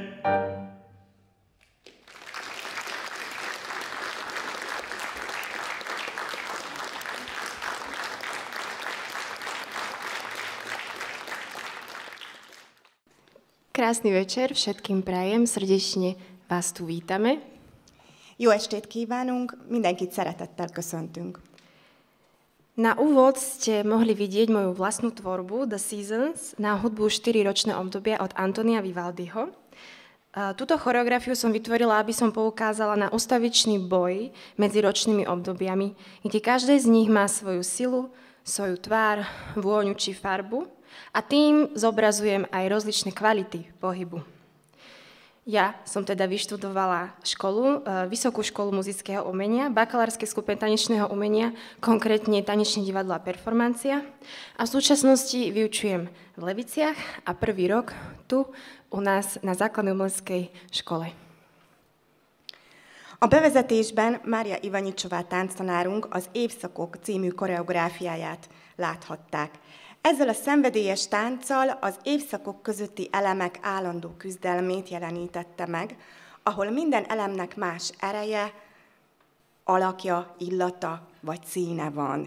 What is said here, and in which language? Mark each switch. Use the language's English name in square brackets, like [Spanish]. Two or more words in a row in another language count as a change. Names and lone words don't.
[Slovak] Krásny večer, všetkým prajem, srdečne vás tu vítame. [Hungarian] Jó estét kívánunk, mindenkit szeretettel köszöntünk. [Slovak] Na úvod ste mohli vidieť moju vlastnú tvorbu The Seasons na hudbu 4-ročné obdobia od Antonia Vivaldiho. Túto choreografiu som vytvorila, aby som poukázala na ustavičný boj medzi ročnými obdobiami, kde každé z nich má svoju silu, svoju tvár, vôňu či farbu a tým zobrazujem aj rozličné kvality pohybu. Ja som teda vyštudovala Vysokú školu muzického umenia, bakalárske stupeň tanečného umenia, konkrétne tanečné divadlo a performancia. A v súčasnosti vyučujem v Leviciach a prvý rok tu u nás na základnej umeleckej škole. [Hungarian] A bevezetésben Mária Ivanicsová tánctanárunk az Évszakok című koreográfiáját láthatták. Ezzel a szenvedélyes tánccal az évszakok közötti elemek állandó küzdelmét jelenítette meg, ahol minden elemnek más ereje, alakja, illata vagy színe van.